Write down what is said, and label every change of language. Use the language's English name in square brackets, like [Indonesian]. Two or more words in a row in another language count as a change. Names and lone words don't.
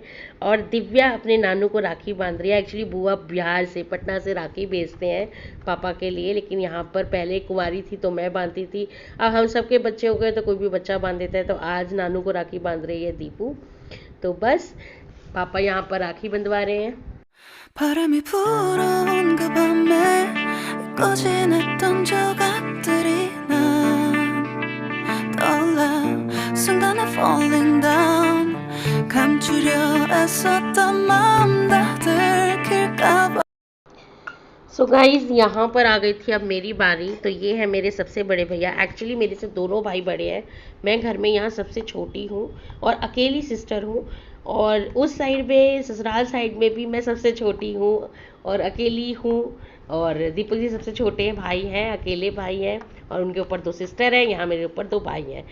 [Hindi] और दिव्या अपने नानू को राखी बांध रही है। एक्चुअली बुआ बिहार से, पटना से राखी भेजते हैं पापा के लिए, लेकिन यहाँ पर पहले कुंवारी थी तो मैं बांधती थी, अब हम सबके बच्चे हो गए तो कोई भी बच्चा बांध देता है, तो आज नानू को राखी बांध रही है दीपू। तो बस पापा यहाँ पर राखी बंधवा रहे हैं। [Korean] 바람이 불어온 그 밤에 잊고 지냈던 조각들이 난 떠올라 순간에 [English] falling down [Korean] 감추려 애썼던 마음 다 들킬까봐 [English] So guys, [Hindi] यहाँ पर आ गई थी अब मेरी बारी। तो ये है मेरे सबसे बड़े भैया, एक्चुअली मेरे से दोनों भाई बड़े हैं, मैं घर में यहाँ सबसे छोटी हूँ और अकेली सिस्टर हूँ, और उस साइड में ससुराल साइड में भी मैं सबसे छोटी हूँ और अकेली हूँ, और दीपक जी सबसे छोटे भाई हैं, अकेले भाई हैं, और उनके ऊपर 2 सिस्टर हैं, यहाँ मेरे ऊपर 2 भाई हैं।